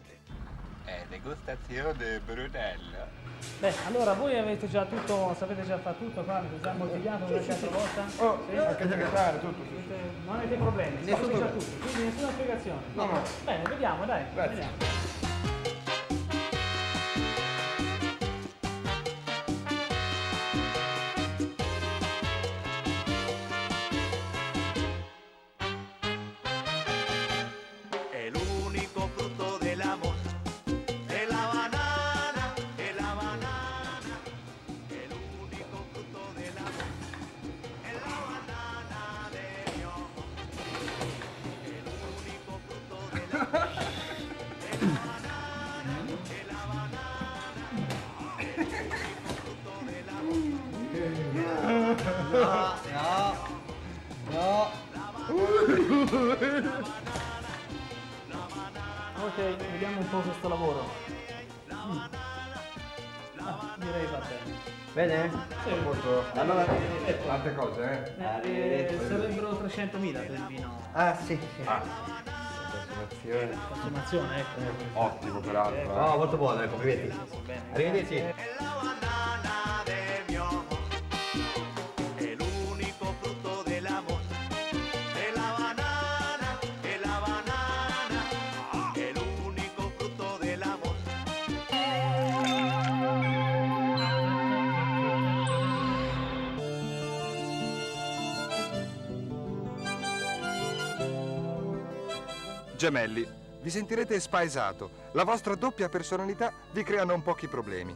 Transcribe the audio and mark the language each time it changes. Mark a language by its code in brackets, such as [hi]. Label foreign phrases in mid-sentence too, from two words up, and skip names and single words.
[it] Degustazione Brunello. Beh, allora voi avete già tutto, sapete già fare tutto qua, avete già moltiplicato come l'altra volta? Oh, Sì? anche segretario, tutto. Non avete problemi, Nessuno. sapete già tutto, quindi nessuna spiegazione. No. Bene, vediamo, dai. Grazie. Vediamo. [es] El único fruto del amor es la banana, es la banana. El único fruto del amor es la banana de mi amor. El único fruto del amor es la banana, es la banana. El único fruto del amor. [it] Ok, vediamo un po' questo lavoro. Direi va bene. Bene? Sì. Allora, tante cose, Sarebbero 300.000 per il vino. Ah, sì. Consumazione, ecco. Ottimo, peraltro. Oh, molto buono, complimenti. Bene. Arrivederci. [es] Es la banana de mi amor. El único fruto del amor es la banana, es la banana. El único fruto del amor. [it] Gemelli, vi sentirete spaesato. La vostra doppia personalità vi crea non pochi problemi.